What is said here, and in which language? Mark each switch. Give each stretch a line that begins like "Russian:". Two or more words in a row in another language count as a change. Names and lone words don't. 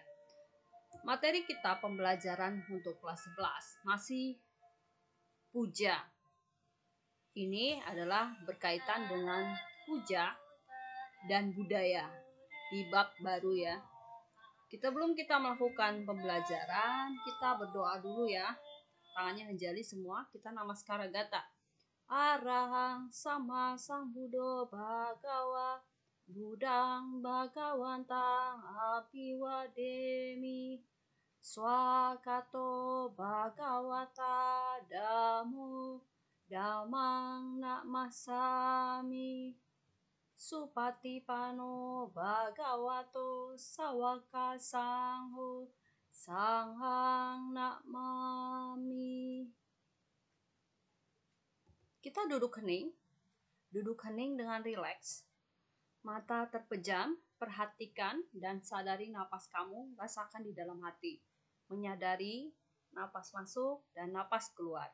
Indonesian: Materi kita pembelajaran untuk kelas 11 masih puja. Ini adalah berkaitan dengan puja dan budaya di bab baru ya. Sebelum kita melakukan pembelajaran, kita berdoa dulu ya. Tangannya hanjali semua, kita
Pali: namaskara gata. Arahang sama sang Buddha Bhagawa Budang Bhagawantang Apiwademi Swakato Bhagawata Damo Damang Namasami Supatipano Bhagavato Sawaka Sangho Sanghang Namami.
Indonesian: Kita duduk hening dengan rileks, mata terpejam, perhatikan dan sadari napas kamu, rasakan di dalam hati, menyadari napas masuk dan napas keluar.